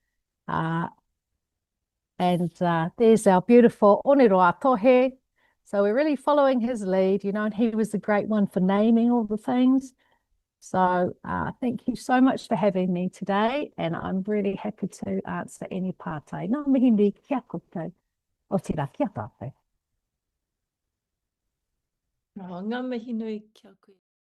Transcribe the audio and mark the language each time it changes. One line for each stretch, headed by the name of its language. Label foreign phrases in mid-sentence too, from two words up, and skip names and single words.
English: And there's our beautiful Oniroa Tohe. So we're really following his lead, you know, and he was the great one for naming all the things. So thank you so much for having me today, and I'm really happy to answer any pātai.
Māori: Ngā mihi nui kia koutou, o tira kia tātou. Ngā mihi nui kia koe.